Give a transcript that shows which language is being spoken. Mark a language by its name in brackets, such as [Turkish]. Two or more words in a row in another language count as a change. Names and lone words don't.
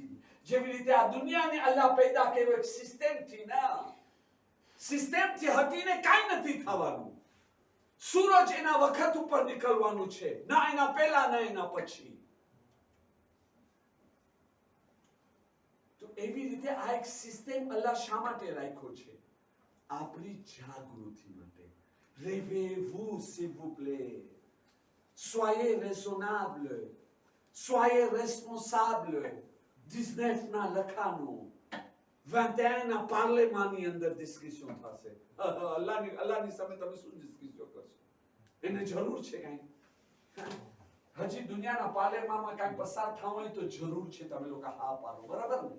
[Gujarati] જેવી રીતે આ દુનિયાને અલ્લાહ પેદા કર્યો એક સિસ્ટમથી, ના સિસ્ટમથી હટીને કાંઈ નથી થવાનું. સૂરજ એના વખત ઉપર નીકળવાનું છે, ના એના પહેલા ના એના પછી. તો એવી રીતે આ એક સિસ્ટમ અલ્લાહ શા માટે રાખ્યો છે? આપણી જાગૃતિ માટે. [French] Réveillez-vous s'il vous plaît. Soyez raisonnable, soyez responsable. [Gujarati] 19 ના લખાનું 21 ના પાર્લેમાની અંદર ડિસ્કશન થશે. અલ્લાહની સામે તમે શું ડિસ્કશન કરશો? એને જરૂર છે કાંઈ? હજી દુનિયાના પાર્લેમામાં કાંઈ પસાર થવા હોય તો જરૂર છે તમે લોકો હા પાડો, બરાબર ને?